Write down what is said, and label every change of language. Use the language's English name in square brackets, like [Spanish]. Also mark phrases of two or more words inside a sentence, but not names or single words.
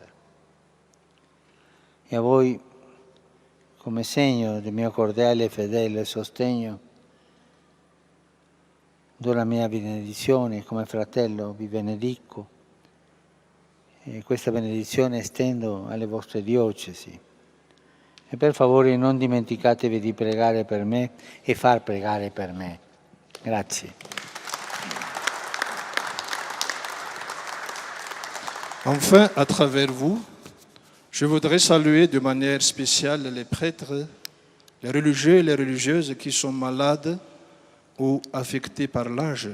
[Italian] E a voi, come segno del mio cordiale e fedele sostegno, do la mia benedizione, come fratello vi benedico e questa benedizione estendo alle vostre diocesi. E per favore non dimenticatevi di pregare per me e far pregare per me. Grazie. [French] Enfin, à travers vous, je voudrais saluer de manière spéciale les prêtres, les religieux et les religieuses qui sont malades ou affectés par l'âge.